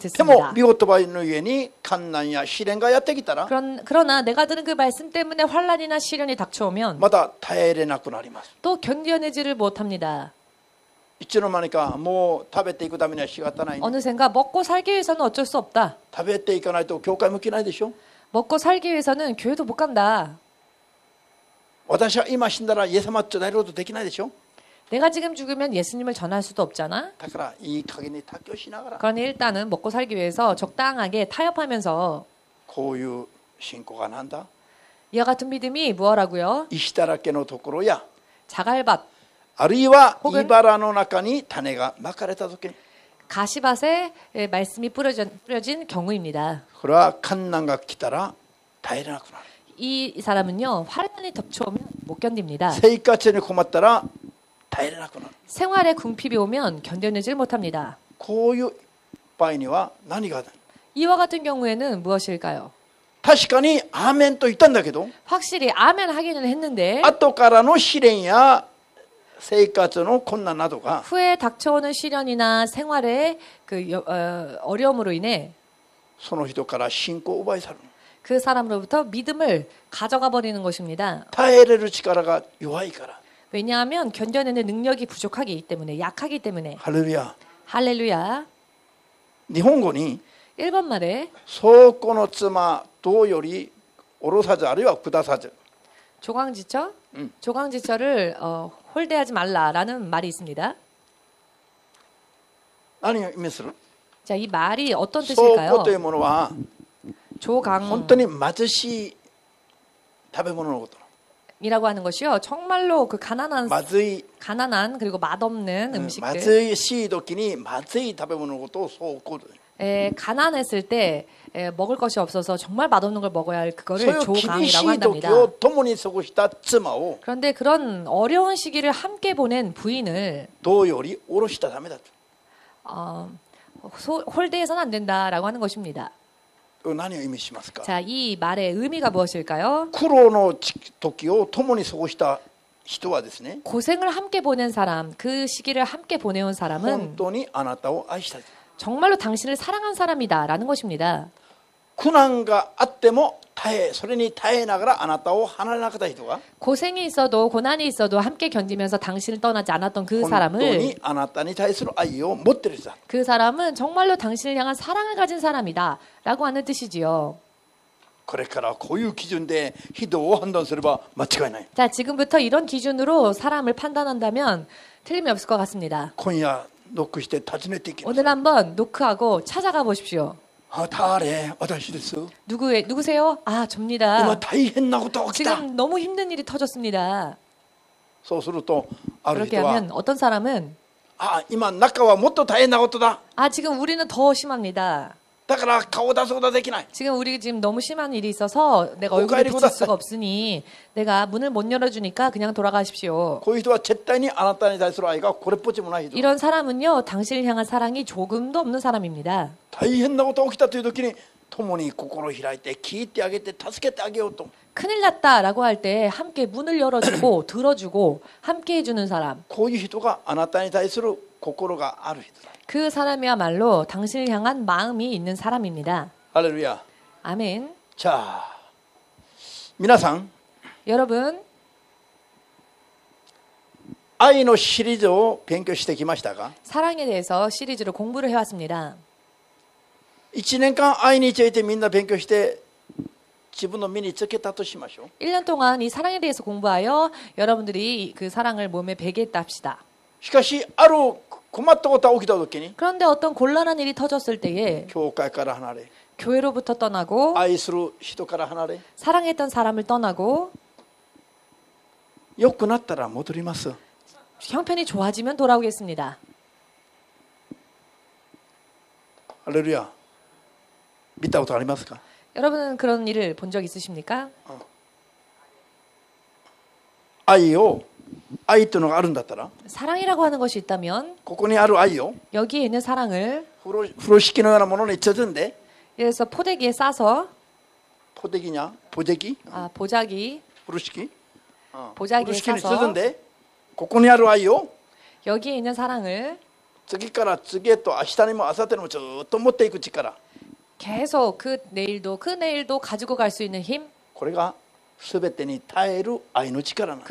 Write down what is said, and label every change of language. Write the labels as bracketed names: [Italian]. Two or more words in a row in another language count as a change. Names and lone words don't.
[Japanese] でも [Korean] 듣습니다. [Japanese] 御言葉の上に困難や試練がやってきたら [Korean] 그러나 내가 들은 그 말씀 때문에 환란이나 시련이 닥쳐오면 [Japanese] また耐えれなくなります。 [Korean] 또 견뎌내지를 못합니다. [Japanese] いつの間にかもう食べていくためには仕方ない、ね、 [Korean] 어느샌가 먹고 살기 위해서는 어쩔 수 없다. [Japanese] 食べていかないと教会も来ないでしょ。 [Korean] 먹고 살기 위해서는 교회도 못 간다. [Japanese] 私は今死んだらイエス様と伝えることできないでしょ。 [Korean] 내가 지금 죽으면 예수님을 전할 수도 없잖아. [Japanese] だからいい加減に妥協しながら [Korean] 그러니 일단은 먹고 살기 위해서 적당하게 타협하면서 [Japanese] こういう信仰がなんだ [Korean] 이와 같은 믿음이 무엇라고요? [Japanese] 石だらけのところや [Korean] 자갈밭, [Japanese] あるいは [Korean] 혹은 [Japanese] 茨の中に種がまかれた時に [Korean] 가시밭에 말씀이 뿌려진 경우입니다. [Japanese] これは困難が来たら耐えれなくなる。 [Korean] 이 사람은요, 환란이 덮쳐오면 못 견딥니다. [Japanese] 生活に困ったら耐えれなくなる。 [Korean] 생활에 궁핍이 오면 견뎌내질 못합니다. [Japanese] こういう場合には何がある？ [Korean] 이와 같은 경우에는 무엇일까요? [Japanese] 確かにアーメンと言ったんだけど [Korean] 확실히 아멘 하기는 했는데 [Japanese] 後からの試練や生活の困難などが [Korean] 후에 닥쳐오는 시련이나 생활의 어려움으로 인해 [Japanese] その人から信仰を奪い去る。 [Korean] 그 사람으로부터 믿음을 가져가 버리는 것입니다. [Japanese] 耐えれる力が弱いから。 [Korean] 왜냐하면 견뎌내는 능력이 부족하기 때문에, 약하기 때문에. [Japanese] ハレルヤ。 [Korean] 할렐루야. [Japanese] 日本語に [Korean] 일본 말에 [Japanese] 倉庫の妻とより下ろさずあるいは下さず [Korean] 조강지처? 조강지처를 홀대하지 말라라는 말이 있습니다. [Japanese] 何を意味する？ [Korean] 자, 이 말이 어떤 [Japanese] 倉 [Korean] 뜻일까요? [Japanese] 庫というものは [Korean] 조강 [Japanese] 本当に貧しい食べ物のこと。 [Korean] 이라고 하는 것이요. 정말로 그 [Japanese] まずい [Korean] 가난한 그리고 맛없는 음식들. [Japanese] 貧しい時にまずい食べ物のことを倉庫。 [Korean] 가난했을 때 먹을 것이 없어서 정말 맛없는 걸 먹어야 할 [Japanese] そう [Korean] 그거를 [Japanese] いう厳し [Korean] 조강이라고 [Japanese] い時 [Korean] 한답니다. [Japanese] を共に過ごした妻を [Korean] 그런데 그런 어려운 시기를 함께 보낸 부인을 [Japanese] どうより下ろしたためだと。 [Korean] 홀대해서는 안 된다라고 하는 것입니다. [Japanese] 何を意味しますか？ [Korean] 자, 이 말의 의미가 무엇일까요? [Japanese] 苦労の時を共に過ごした人はですね、 [Korean] 고생을 함께 보낸 사람, 그 시기를 함께 보내온 [Japanese] 本 [Korean] 사람은 [Japanese] 当にあなたを愛した。 [Korean] 정말로 당신을 사랑한 사람이다라는 것입니다. [Japanese] 苦難があってもそれに耐えながらあなたを離れなかった人が [Korean] 고생이 있어도 고난이 있어도 함께 견디면서 당신을 떠나지 않았던 그 [Japanese] 本当 [Korean] 사람을 [Japanese] にあなたに対する愛を持っている人だ。 [Korean] 그 사람은 정말로 당신을 향한 사랑을 가진 사람이다라고 하는 뜻이지요. [Japanese] これからこういう基準で人を判断すれば間違いない。 [Korean] 자, 지금부터 이런 기준으로 사람을 판단한다면 틀림이 없을 것 같습니다. [Japanese] 今夜ノックして訪ねていきます。 [Korean] 오늘 한번 노크하고 찾아가 보십시오. [Japanese] あ、誰？私です。 [Korean] 누구세요? 아, [Japanese] 今 [Korean] 접니다. [Japanese] 大変なことが起きた。 [Korean] 지금 너무 힘든 일이 터졌습니다. [Japanese] そうするとある [Korean] 그렇게 [Japanese] 人は [Korean] 하면 어떤 사람은 [Japanese] あ、今中はもっと大変なことだ。 [Korean] 아, 지금 우리는 더 심합니다. [Japanese] だから顔を出すことはできない。 [Korean] 지금 우리 지금 너무 심한 일이 있어서 내가 얼굴을 가리고 비칠 다- 수가 없으니 내가 문을 못 열어주니까 그냥 돌아가십시오. [Japanese] こういう人は絶対にあなたに対する愛がこれっぽっちもない人。 [Korean] 이런 사람은요, 당신을 향한 사랑이 조금도 없는 사람입니다. [Japanese] 大変なことが起きたという時に共に心を開いて聞いてあげて助けてあげようと。 [Korean] 큰일 났다라고 할 때 함께 문을 열어주고 들어주고 함께 해주는 사람. [Japanese] こういう人があなたに対する心がある人だ。 [Korean] 그 사람이야말로 당신을 향한 마음이 있는 사람입니다. [Japanese] ハレルヤ。 [Korean] 아멘. [Japanese] じゃあ皆さん [Korean] 여러분, [Japanese] 愛のシリーズを勉強してきましたが [Korean] 사랑에 대해서 시리즈로 공부를 해왔습니다. [Japanese] 1 年間愛についてみんな勉強して自分の身につけたとしましょう。 [Korean] 1년 동안 이 사랑에 대해서 공부하여 여러분들이 그 사랑을 몸에 배겠다 합시다. [Japanese] しかしある困ったことが起きた時に [Korean] 그런데 어떤 곤란한 일이 터졌을 때에 [Japanese] 教会から離れ [Korean] 교회로부터 떠나고 [Japanese] 愛する人から離れ [Korean] 사랑했던 사람을 떠나고 [Japanese] 良くなったら戻ります。 [Korean] 형편이 좋아지면 돌아오겠습니다. [Japanese] ハレルヤ。見たことありますか？ [Korean] 여러분은 그런 일을 본 적 있으십니까? [Japanese] 愛というのがあるんだったら [Korean] 사랑이라고 하는 것이 있다면 [Japanese] ここにある愛を [Korean] 여기에 있는 사랑을 [Japanese] 風呂敷のようなものに包んで [Korean] 그래서 포대기에 싸서 포대기냐? 보재기? 보자기 [Japanese] 風呂敷? [Korean] 보자기에 [Japanese] 風呂敷に [Korean] 싸서 [Japanese] 包んでここにある愛を [Korean] 여기에 있는 사랑을 [Japanese] 次から次へと明日にも明後日にもずっと持っていく力 [Korean] 계속 그 내일도 가지고 갈 수 있는 힘 [Japanese] これが全てに耐える愛の力なんです。